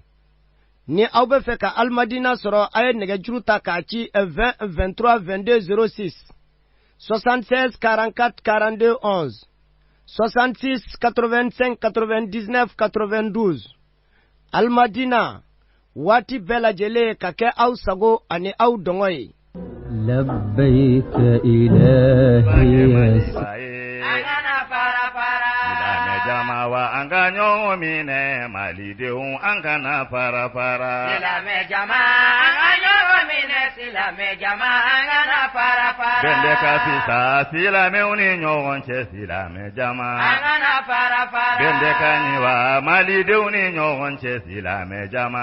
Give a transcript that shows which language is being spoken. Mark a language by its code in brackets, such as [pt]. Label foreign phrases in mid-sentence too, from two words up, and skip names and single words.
[bm] Ni aw bɛ fɛ ka Alimadina sɔrɔ a ye nɛgɛjuru ta k'a ci 20 23 22 06 76 44 42 11 66 85 99 92. Alimadina waati bɛɛ lajɛlen ka kɛ aw sago ani aw dɔngɔ ye. [ar] لبيك إلهي [bm] Jamawa an ga ɲɔgɔn minɛ malidenw an kana fara fara. Silamɛ jama an ka ɲɔgɔn minɛ silamɛ jama an kana fara fara. Bɛnbɛ ka fisa silamɛw ni ɲɔgɔn cɛ silamɛ jama. An kana fara fara. Bɛnbɛ ka ɲi wa malidenw ni ɲɔgɔn cɛ silamɛ jama.